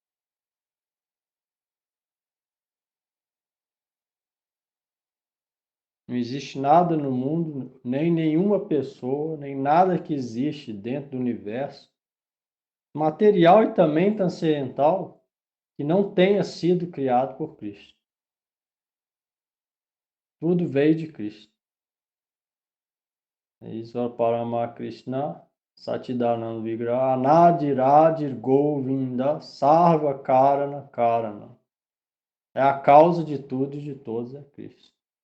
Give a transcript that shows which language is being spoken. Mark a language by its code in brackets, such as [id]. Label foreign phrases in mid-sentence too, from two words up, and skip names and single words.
[pt] Não existe nada no mundo, nem nenhuma pessoa, nem nada que existe dentro do universo, material e também transcendental, que não tenha sido criado por Cristo. Tudo veio de Cristo. [sa] ईश्वर परम कृष्ण सच्चिदानन्द विग्रह अनादिरादिर् गोविन्द सर्व कारण कारण. [pt] É a causa de tudo e de todos é Cristo.